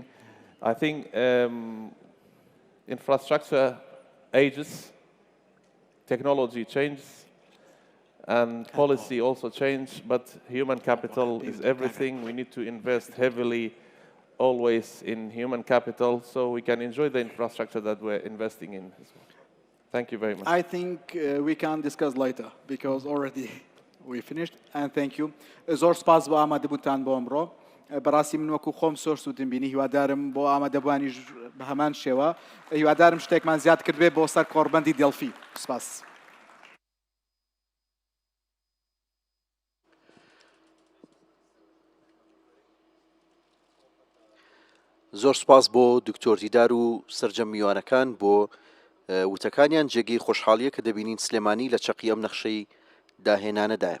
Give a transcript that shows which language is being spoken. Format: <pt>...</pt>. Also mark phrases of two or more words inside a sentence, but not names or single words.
<en>I think infrastructure ages, technology changes, and policy also change, but human capital is everything. We need to invest heavily always in human capital so we can enjoy the infrastructure that we're investing in as well. Thank you very much. I think we can discuss later because already we finished. And thank you.</en> <ckb>زۆر سپاس بۆ ئامادەبووتان بۆ ئەمڕۆ. بەڕاستی من وەکو خۆم سۆر سوودم بینی هیوادارم بۆ ئامادەبوانی بە هەمان شێوە هیوادارم شتێکمان زیاد کردبێ بۆ سەر کۆڕبەندی دێڵفی. سپاس. زۆر سپاس بۆ دکتۆر دیدار و سەرجەم میوانەکان بۆ وتەکانیان جێگەی خۆشحاڵیە کە دەبینین سلێمانی لە چەقی ئەم نەخشەی داهێنانەدایە.</ckb>